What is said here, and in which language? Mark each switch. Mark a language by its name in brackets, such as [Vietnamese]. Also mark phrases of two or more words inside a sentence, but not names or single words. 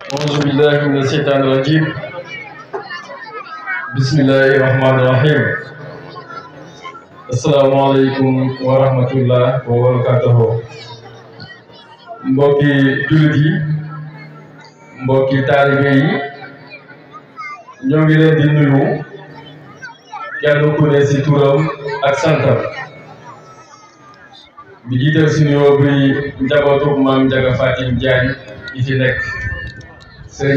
[Arabic] أعوذ بالله من الشيطان الرجيم بسم الله الرحمن الرحيم السلام عليكم ورحمة الله وبركاته [Wolof] mbokki jullit yi mbokki taalibe yi ñoo ngi leen di nuyu kenn ku ne ci turam ak santam bi jiital ci nuyoo bi njabootu maam Ndiaga Fatim Diagne yi fi nekk Serigne